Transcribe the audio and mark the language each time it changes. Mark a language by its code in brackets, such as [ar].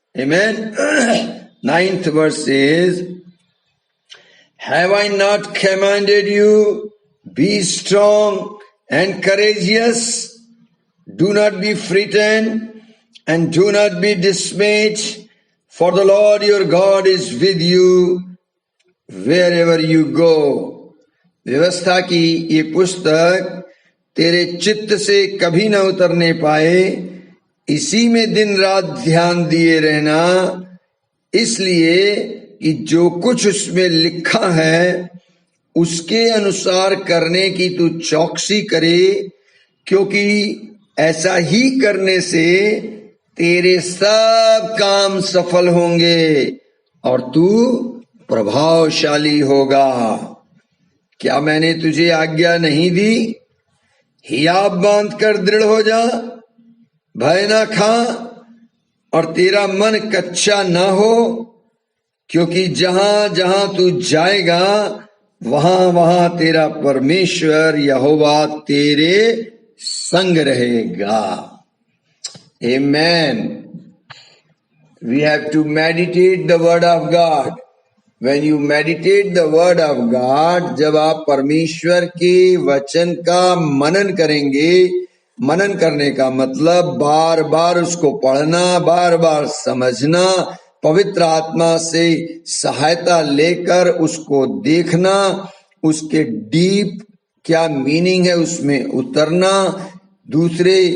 [en] Amen. 9th verse says, have I not commanded you? Be strong and courageous. Do not be frightened and do not be dismayed, for the Lord your God is with you wherever you go. [hi] व्यवस्था की ये पुस्तक तेरे चित्त से कभी न उतरने पाए, इसी में दिन रात ध्यान दिए रहना, इसलिए कि जो कुछ उसमें लिखा है उसके अनुसार करने की तू चौकसी करे, क्योंकि ऐसा ही करने से तेरे सब काम सफल होंगे और तू प्रभावशाली होगा। क्या मैंने तुझे आज्ञा नहीं दी? हियाव बांध कर दृढ़ हो जा, भय ना खा और तेरा मन कच्चा ना हो, क्योंकि जहां जहां तू जाएगा वहां वहां तेरा परमेश्वर यहोवा तेरे संग रहेगा। [en] Amen. We have to meditate the word of God. When you meditate the word of God, [hi] जब आप परमेश्वर के वचन का मनन करेंगे, मनन करने का मतलब बार बार उसको पढ़ना, बार बार समझना, पवित्र आत्मा से सहायता लेकर उसको देखना, उसके डीप क्या मीनिंग है उसमें उतरना, दूसरे